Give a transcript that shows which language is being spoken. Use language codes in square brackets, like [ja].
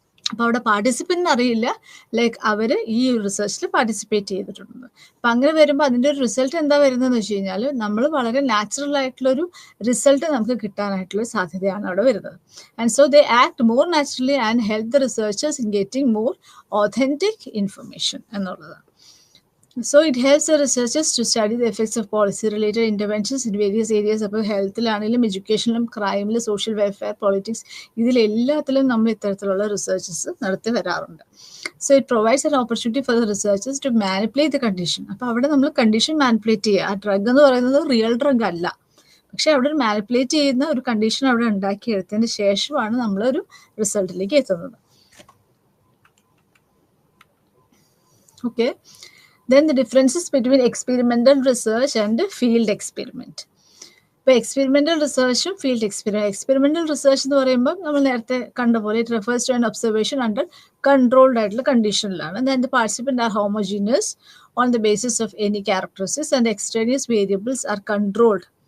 [ml] അപ്പോൾ അവിടെ പാർട്ടിസിപ്പൻറ്റിന് അറിയില്ല ലൈക്ക് അവർ ഈ റിസർച്ചിൽ പാർട്ടിസിപ്പേറ്റ് ചെയ്തിട്ടുണ്ടെന്ന്. അപ്പം അങ്ങനെ വരുമ്പോൾ അതിൻ്റെ ഒരു റിസൾട്ട് എന്താ വരുന്നതെന്ന് വെച്ച് കഴിഞ്ഞാൽ നമ്മൾ വളരെ നാച്ചുറൽ ആയിട്ടുള്ളൊരു റിസൾട്ട് നമുക്ക് കിട്ടാനായിട്ടുള്ള സാധ്യതയാണ് അവിടെ വരുന്നത്. [en] And so they act more naturally and help the researchers in getting more authentic information എന്നുള്ളതാണ്. So it helps the researchers to study the effects of policy-related interventions in various areas. [ml] അപ്പോൾ ഹെൽത്തിലാണെങ്കിലും എഡ്യൂക്കേഷനിലും ക്രൈമിലും social welfare politics ഇതിലെല്ലാത്തിലും നമ്മൾ ഇത്തരത്തിലുള്ള researches നടത്തി വരാറുണ്ട്. [en] So it provides an opportunity for the researchers to manipulate the condition. [ml] അപ്പോൾ അവിടെ നമ്മൾ condition manipulate ചെയ്യുക. ആ ഡ്രഗ് എന്ന് പറയുന്നത് റിയൽ ഡ്രഗ് അല്ല, പക്ഷെ അവിടെ ഒരു മാനിപ്പുലേറ്റ് ചെയ്യുന്ന ഒരു കണ്ടീഷൻ അവിടെ ഉണ്ടാക്കിയെടുത്തതിന് ശേഷമാണ് നമ്മളൊരു റിസൾട്ടിലേക്ക് എത്തുന്നത്. Okay. [en] Then the differences between experimental research and field experiment. [ml] ഇപ്പോൾ എക്സ്പെരിമെൻ്റൽ റിസർച്ചും ഫീൽഡ് എക്സ്പെരിമെൻ്റൽ റിസർച്ച് എന്ന് പറയുമ്പോൾ നമ്മൾ നേരത്തെ കണ്ട പോലെ [en] it refers to an observation under controlled [ml] ആയിട്ടുള്ള കണ്ടീഷനിലാണ്. [en] Then the participant are homogeneous on the basis of any characteristics and extraneous variables are controlled.